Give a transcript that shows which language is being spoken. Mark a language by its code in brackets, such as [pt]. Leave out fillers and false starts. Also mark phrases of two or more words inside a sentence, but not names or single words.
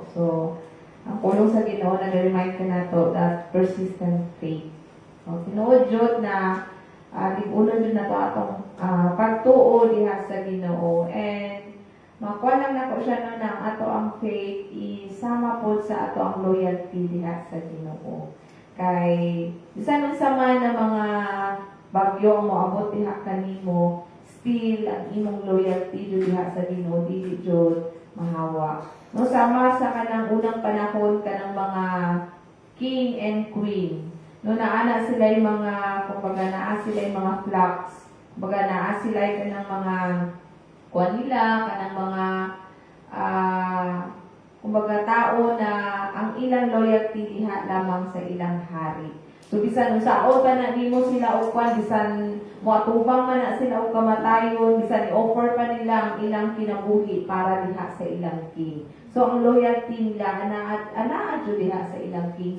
[ceb] So, ang pulong sa Ginoo nag-remind ka nato [en] that persistent faith. [ceb] So, tinuod jud na libunon jud nato atong pagtuo diha sa Ginoo and makuha lang nako siya no na ato ang faith isama po sa ato ang loyalty diha sa Ginoo. Kay bisan unsa man na mga bagyo ang moabot diha kanimo, still ang imong loyalty jud diha sa Ginoo dili jud mahawa. No sama sa kanang unang panahon kanang mga [en] king and queen. [ceb] No naana sila yung mga kumbaga naa sila yung mga flocks. Kumbaga naa sila yung kanang mga kuan nila kanang mga kumbaga tao na ang ilang loyalty diha lamang sa ilang hari. So bisan unsaon pa na nimo sila og kwan bisan moatubang man na sila og kamatayon bisan i-offer pa nila ang ilang kinabuhi para diha sa ilang king. So ang loyalty nila ana jud diha sa ilang king.